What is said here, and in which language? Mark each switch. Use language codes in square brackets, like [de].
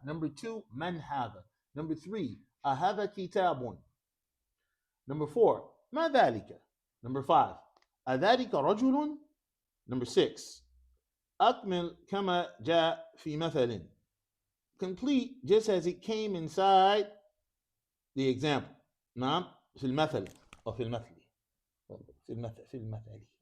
[en] Number 2, [ar] من هذا. [en] Number 3, [ar] أهذا كتاب. [en] Number 4, [ar] ما ذلك. [en] Number 5, [ar] أذلك رجل. [en] Number 6, [ar] أكمل كما جاء في مثل. [en] Complete just as it came inside the example. [ar] نعم في المثل أو في المثل في المثل.